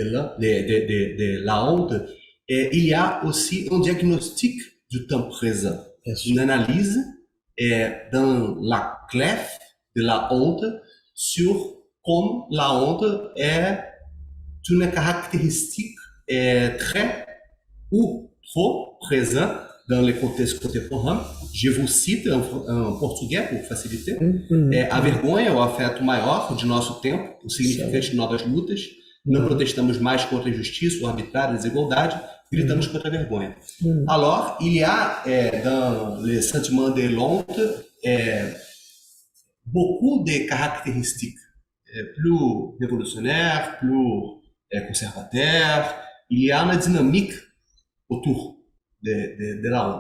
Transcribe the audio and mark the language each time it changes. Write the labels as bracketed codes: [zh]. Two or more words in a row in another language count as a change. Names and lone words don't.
[fr] de la honte, il y a aussi un diagnostic du temps présent, une analyse dans la clef de la honte sur comme la honte est une caractéristique très ou trop présente dans le contexte contemporâneo. Je vous cite [pt] em português, por facilitar. A vergonha é o afeto maior de nosso tempo, o significante de novas lutas. Não protestamos mais contra a injustiça, o arbitrário, a desigualdade, gritamos contra a vergonha. [fr] Alors, il y a dans le sentiment de l'honte beaucoup de caractéristiques plus révolutionnaires, plus conservateurs. Il y a une dynamique autour de la honte.